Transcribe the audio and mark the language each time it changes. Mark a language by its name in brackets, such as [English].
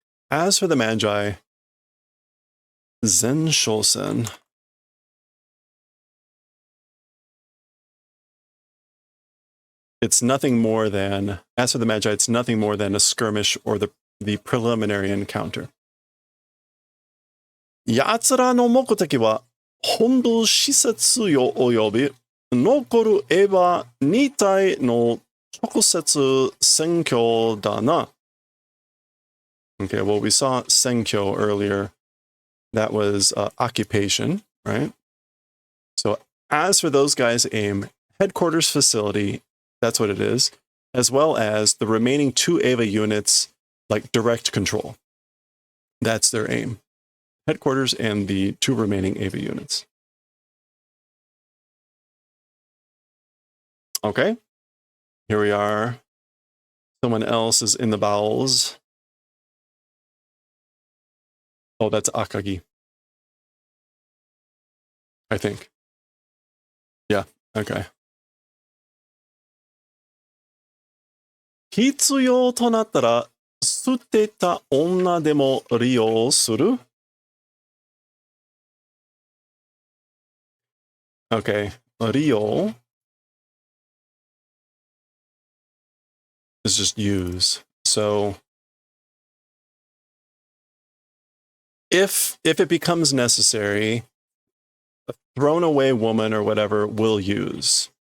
[English] As for the magi, zenshosen. It's nothing more than, as for the magi, it's nothing more than a skirmish or the preliminary encounter. [Japanese] 奴らの目的は本部施設を及び残るエヴァ2体の直接選挙だな。 [English] Okay, well, we saw senkyo earlier. That was occupation, right? So as for those guys' aim, headquarters facility, that's what it is, as well as the remaining 2 Eva units, like direct control. That's their aim. Headquarters and the 2 remaining Eva units. Okay, here we are. Someone else is in the bowels. Oh, that's Akagi. I think. Yeah, okay. [Japanese] 必要となったら捨てた女でも利用する? [English] Okay, 利用 is just use. So if it becomes necessary, a thrown away woman or whatever will use.